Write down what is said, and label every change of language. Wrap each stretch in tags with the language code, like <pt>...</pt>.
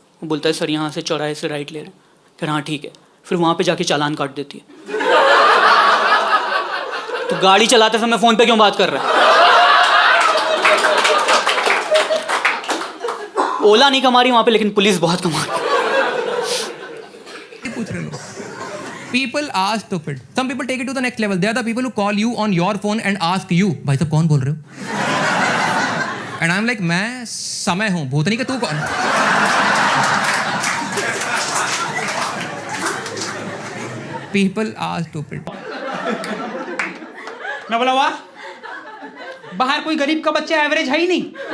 <hi>वो बोलता है सर यहाँ से चौराहे से राइट ले रहे हैं। फिर हाँ ठीक है, फिर वहाँ पे जाके चालान काट देती है। तो गाड़ी चलाते समय फ़ोन पे क्यों बात कर रहा है? ओला नहीं कमा रही वहाँ पे, लेकिन पुलिस बहुत कमा रही है। पूछ रहे लोग।</hi> <en>People are stupid. Some people take it to the next level. They are the people who call you on your phone and ask you,</en> <hi>भाई साहब कौन बोल रहे हो?</hi> <en>And I'm like,</en> <hi>मैं समय हूँ, भूतनी का तू कौन?</hi> <en>People are stupid.</en> <hi>मैं बोला वाह, बाहर कोई गरीब का बच्चा एवरेज है ही नहीं।</hi>